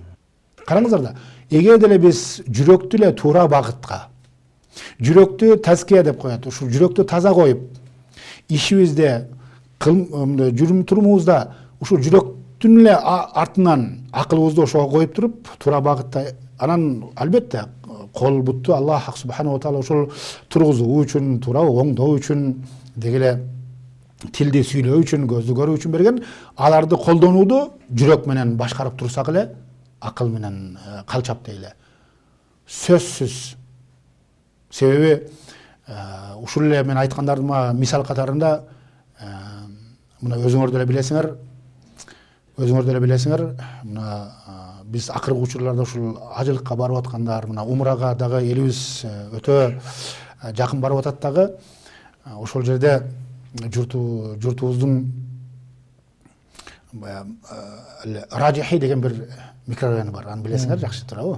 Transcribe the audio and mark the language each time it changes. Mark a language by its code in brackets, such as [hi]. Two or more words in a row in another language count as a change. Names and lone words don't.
[ky] Караңыздар да, эгер деле биз жүрөктү эле туура багытка, жүрөктү тазкия деп коет, ушул жүрөктү таза коюп, ишибизде, жүрүм турумубузда ушул жүрөктүн эле артынан акылыбызды ошого коюп туруп, туура багытта, анан албетте кол бутту Аллах [ar] سبحانه وتعالى [ky] ошол тургузуу үчүн, туура оңдоо үчүн, дегеле тилди сүйлөө үчүн, көздү көрүү үчүн берген. Аларды колдонууду жүрөк менен башкарып турсак эле, акыл менен калчап дейле. Сөзсүз. Себеби ушул эле мен айткандардыма мисал катарында мына өзүңөр деле билесиңер, мына биз акыркы учурларда ушул ажылыкка барып аткандар, мына умрага дагы элибиз өтө жакын барып атат дагы, ошол жерде журтубуздун Раджихи деген бир микрорайону бар, аны билесиңер жакшы туурабы?